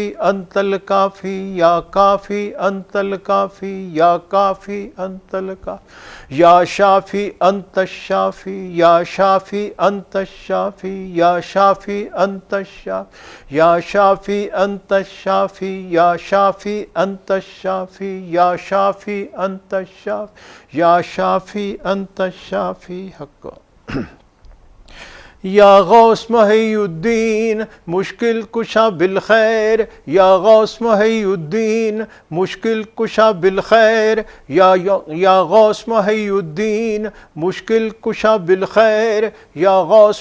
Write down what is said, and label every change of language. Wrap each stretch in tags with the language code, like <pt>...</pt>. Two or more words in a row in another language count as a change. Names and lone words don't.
<ar>انت الکافی یا کافی انت الکافی یا کافی انت الکافی یا شافی انت الشافی یا شافی انت الشافی یا شافی انت الشافی یا شافی انت الشافی یا شافی انت الشافی یا شافی انت الشافی یا شافی انت الشافی حقا یا غوث محی الدین مشکل کشا بالخیر یا غوث محی الدین مشکل کشا بالخیر یا غوث محی الدین مشکل کشا بالخیر یا غوث</ar>